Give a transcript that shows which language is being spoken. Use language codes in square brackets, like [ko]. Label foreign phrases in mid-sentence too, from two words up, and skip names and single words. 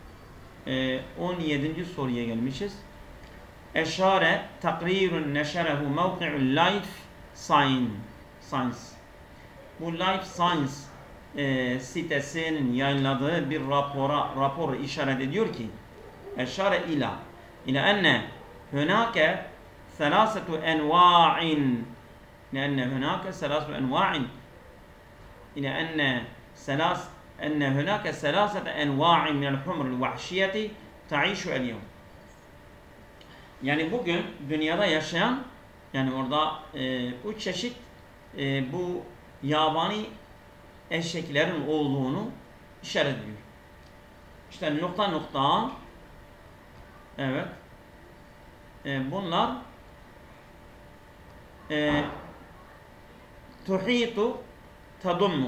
[tr] 17. soruya gelmişiz. [ar] أشار تقرير نشره موقع Life Science. [tr] Bu Life Science sitesinin yayınladığı bir rapor işaret ediyor ki [ar] أشار إلى أن هناك ثلاثة أنواع لأن هناك ثلاثة أنواع إلى أن هناك ثلاثة أنواع من الحمر الوحشية تعيش اليوم. [tr] Yani bugün dünyada yaşayan, yani orada üç çeşit bu yabani eşeklerin olduğunu işaret ediyor. İşte nokta evet, bunlar [ar] تحيط تضم.